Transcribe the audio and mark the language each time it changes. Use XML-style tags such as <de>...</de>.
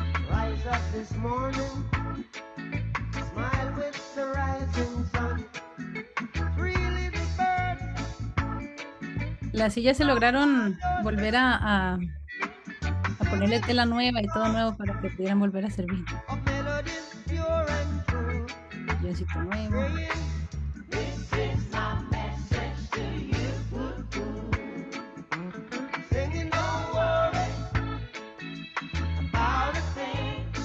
<en>Rise up this morning, smile with the rising sun. Three little birds.</en> <es>Las sillas se lograron volver a ponerle tela nueva y todo nuevo para que pudieran volver a servir.</es> <en>Of melodies pure and true.</en> <es>Silloncito nuevo.</es> <en>This is my message to you. Singing, don't worry about a thing.</en>